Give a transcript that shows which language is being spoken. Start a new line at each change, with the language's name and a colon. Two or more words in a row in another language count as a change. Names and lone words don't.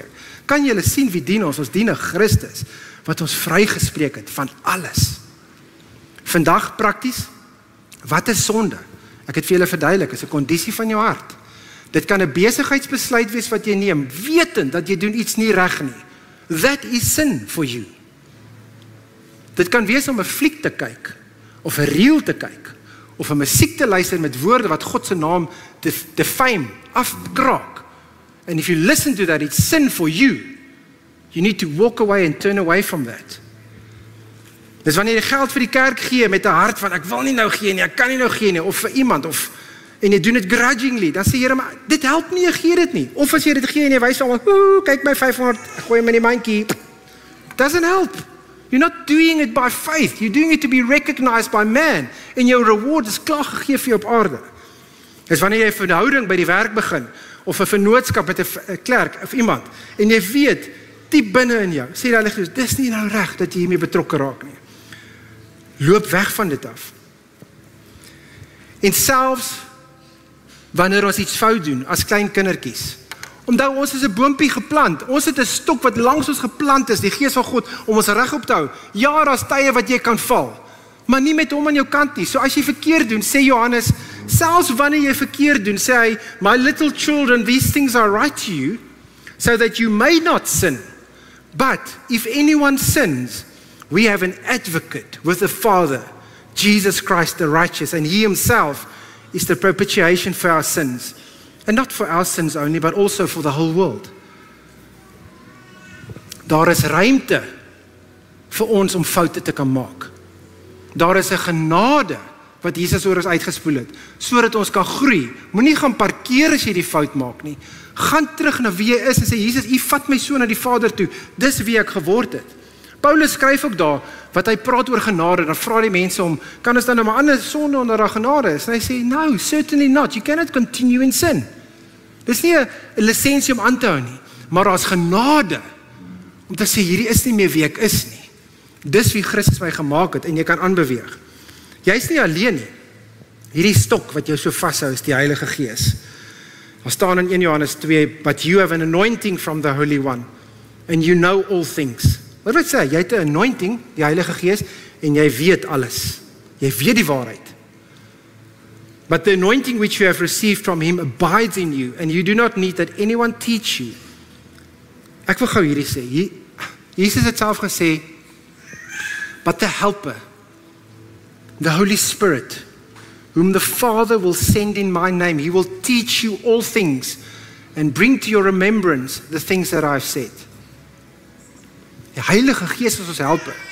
Afrikaans: Kan julle sien wie dien ons? Ons dien 'n Christus, wat ons vrygespreek het van alles. Vandag prakties, wat is sonde? Ek het vir julle verduidelik, is 'n kondisie van jou hart. Dit kan 'n besigheidsbesluit wees wat jy neem, wetend dat jy doen iets nie reg nie.
English: That is sin for you.
Afrikaans: Dit kan wees om 'n fliek te kyk, of 'n reel te kyk, of 'n musiek te luister met woorde wat God se naam defame, afkraak.
English: And if you listen to that, it's sin for you. You need to walk away and turn away from that.
Afrikaans: Dis wanneer jy geld vir die kerk gee met 'n hart van ek wil nie nou gee nie, ek kan nie nou gee nie, of vir iemand, en jy doen dit grudgingly, dan sê Here, maar dit help nie, jy gee dit nie. Of as jy dit gee en jy wys almal, kyk my 500, ek gooi hom in die mandjie.
English: Doesn't help. You're not doing it by faith. You're doing it to be recognized by man.
Afrikaans: En jou reward is klaar gegee vir jou op aarde. Dis wanneer jy 'n verhouding by die werk begin, of 'n vennootskap met 'n klerk of iemand, en jy weet, diep binne in jou, sê die Heilige Gees, dis nie nou reg dat jy hiermee betrokke raak nie. Loop weg van dit af. En selfs wanneer ons iets fout doen, as klein kindertjies, onthou ons is 'n boompie geplant, ons het 'n stok wat langs ons geplant is, die Gees van God, om ons regop te hou. Ja, daar's tye wat jy kan val, maar nie met hom aan jou kant nie. So as jy verkeerd doen, sê Johannes, selfs wanneer jy verkeerd doen, sê hy,
English: my little children, these things are right to you, so that you may not sin. But if anyone sins, we have an advocate with the Father, Jesus Christ the righteous, and he himself is the propitiation for our sins. And not for our sins only, but also for the whole world.
Afrikaans: Daar is ruimte vir ons om foute te kan maak. Daar is 'n genade wat Jesus oor ons uitgespoel het, sodat ons kan groei. Moenie gaan parkeer as jy die fout maak nie. Gaan terug na wie jy is en sê, Jesus, U vat my so na die Vader toe. Dis wie ek geword het. Paulus skryf ook daar, wat hy praat oor genade, dan vra die mense om, kan ons dan nou maar ander sonde onder daar genade is? En hy sê,
English: no, certainly not. You cannot continue in sin.
Afrikaans: Dis nie 'n lisensie om aan te hou nie, maar daar's genade om te sê, hierdie is nie meer wie ek is nie. Dis wie Christus my gemaak het, en jy kan aanbeweeg. Jy's nie alleen nie. Hierdie stok wat jou so vashou is die Heilige Gees. Daar staan in 1 Johannes 2,
English: but you have an anointing from the Holy One, and you know all things.
Afrikaans: Wat wil sê? Jy het 'n anointing, die Heilige Gees, en jy weet alles. Jy weet die waarheid.
English: But the anointing which you have received from him abides in you, and you do not need that anyone teach you.
Afrikaans: Ek wil gou hierdie sê. Jesus het self gesê,
English: but the Helper, the Holy Spirit, whom the Father will send in my name, he will teach you all things and bring to your remembrance the things that I've said.
Afrikaans: Die Heilige Gees is ons helper.